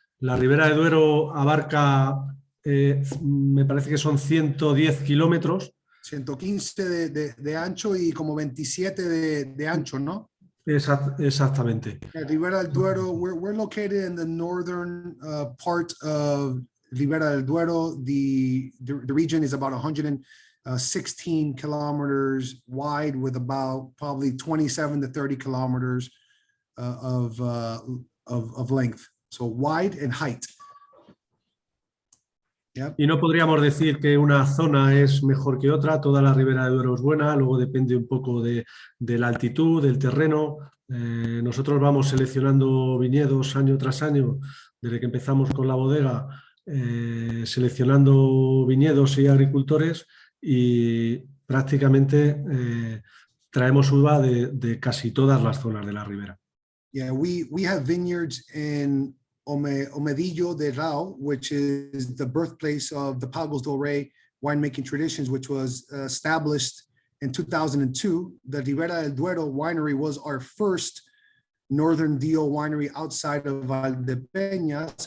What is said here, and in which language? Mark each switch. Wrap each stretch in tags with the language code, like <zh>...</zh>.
<es>La Ribera de Duero abarca, me parece que son 110 kilómetros. 115 de ancho y como 27 de ancho, ¿no? Exactamente.</es> <en>Ribera del Duero, we're located in the northern part of Ribera del Duero. The region is about 116 kilometers wide with about probably 27 to 30 kilometers of length. So wide and height. Yep.</en> <es>Y no podríamos decir que una zona es mejor que otra, toda la Ribera de Duero es buena, luego depende un poco de la altitud, del terreno. Nosotros vamos seleccionando viñedos año tras año, desde que empezamos con la bodega, seleccionando viñedos y agricultores y prácticamente traemos uva de casi todas las zonas de la Ribera.</es> <en>Yeah, we have vineyards in Omedillo de Rao, which is the birthplace of the Pagos del Rey winemaking traditions, which was established in 2002. The Ribera del Duero winery was our first Northern DO winery outside of Valdepeñas.</en>